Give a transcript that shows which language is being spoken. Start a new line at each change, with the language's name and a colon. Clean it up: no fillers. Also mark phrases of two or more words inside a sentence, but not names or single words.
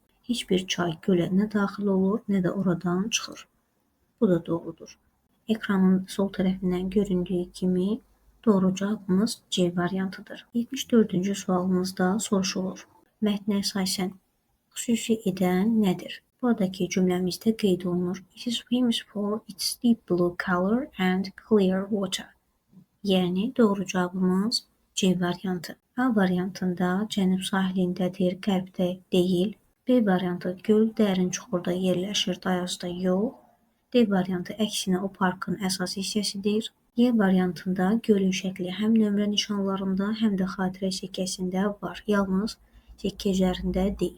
Azerbaijani: Heç bir çay gölə nə daxil olur, nə də oradan çıxır. Bu da doğrudur. Ekranın sol tərəfindən göründüyü kimi doğru cavabımız C variantıdır. 74-cü sualımızda soruşulur. Mətnə əsasən xüsusi edən nədir? Buradakı cümləmizdə qeyd olunur.
English: It is famous for its deep blue color and clear water.
Azerbaijani: Yəni doğru cavabımız C variantı. A variantında cənub sahilindədir, qərbdə deyil. B variantı göl dərin çuxurda yerləşir, dayazda yox. D variantı əksinə o parkın əsas hissəsidir. E variantında gölün şəkli həm nömrə nişanlarında, həm də xatirə sikkəsində var, yalnız sikkə üzərində deyil.